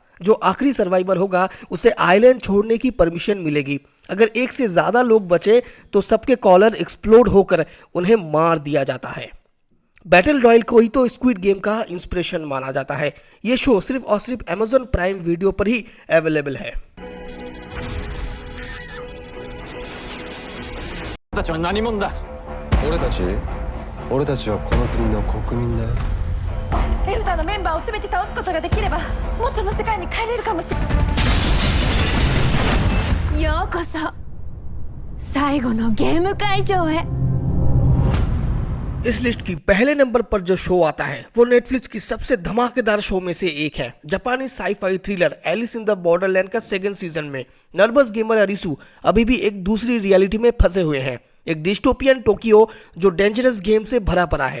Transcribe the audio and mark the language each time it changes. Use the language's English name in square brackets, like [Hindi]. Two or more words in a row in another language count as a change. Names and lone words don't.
[Hindi] जो आखिरी सर्वाइवर होगा उसे आइलैंड छोड़ने की परमिशन मिलेगी। अगर एक से ज़्यादा लोग बचे तो सबके [English] collar explode [Hindi] होकर उन्हें मार दिया जाता है। बैटल रॉयल को ही तो स्क्विड गेम का इंस्पिरेशन माना जाता है। ये शो सिर्फ और सिर्फ अमेज़न प्राइम वीडियो पर ही अवेलेबल है। [Japanese] たちは何者だ。俺たちはこの国の国民だよ。エルダのメンバーを全て倒すことができれば元の世界に帰れるかもしれない。ようこそ最後のゲーム会場へ。 [Hindi] इस लिस्ट की पहले नंबर पर जो शो आता है वो नेटफ्लिक्स की सबसे धमाकेदार शो में से एक है। जापानी [English] sci-fi thriller [Hindi] एलिस इन द बॉर्डरलैंड का [English] second season [Hindi] में [English] nervous gamer [Hindi] अरिसु अभी भी एक दूसरी रियलिटी में फंसे हुए हैं। एक डिस्टोपियन टोक्यो जो [English] dangerous game [Hindi] से भरा पड़ा है।